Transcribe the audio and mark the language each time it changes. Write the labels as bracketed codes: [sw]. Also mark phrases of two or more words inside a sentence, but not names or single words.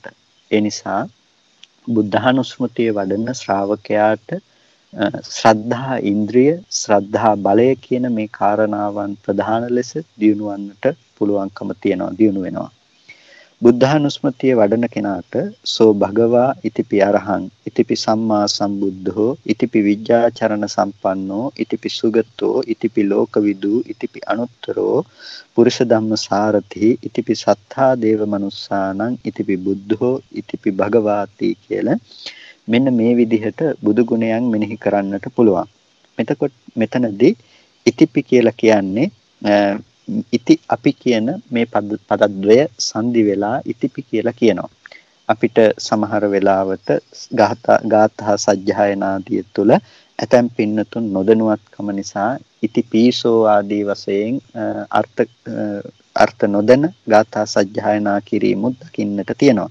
[si] ඒ නිසා බුද්ධානුස්මතිය වඩන ශ්‍රාවකයාට ශ්‍රද්ධා ඉන්ද්‍රිය, ශ්‍රද්ධා බලය කියන මේ කාරණාවන් ප්‍රධාන ලෙස දියුණුවන්නට පුළුවන්කම තියනවා, දියුණු වෙනවා. බුද්ධානුස්මතිය වඩන කෙනාට [pi] සෝ භගවා ඉතිපි අරහං ඉතිපි සම්මා සම්බුද්ධෝ ඉතිපි විජ්ජාචරණ සම්පන්නෝ ඉතිපි සුගතෝ ඉතිපි ලෝකවිදු ඉතිපි අනුත්තරෝ පුරුෂ ධම්ම සාරථි ඉතිපි සත්තා දේව මනුස්සානං ඉතිපි බුද්ධෝ ඉතිපි භගවාති [si] කියලා මෙන්න මේ විදිහට බුදු ගුණයන් මෙනෙහි කරන්නට පුළුවන්. එතකොට මෙතනදී ඉතිපි කියලා කියන්නේ ඉති අපි කියන මේ පදද්වය සංදි වෙලා ඉතිපි කියලා කියනවා. අපිට සමහර වෙලාවට ගාථා සජ්ජායනාදී තුළ ඇතැම් පින්නතුන් නොදනුවත්කම නිසා ඉතිපීසෝ ආදී වශයෙන් අර්ථ නොදැන ගාථා සජ්ජායනා කිරීමුත් දකින්නට තියෙනවා.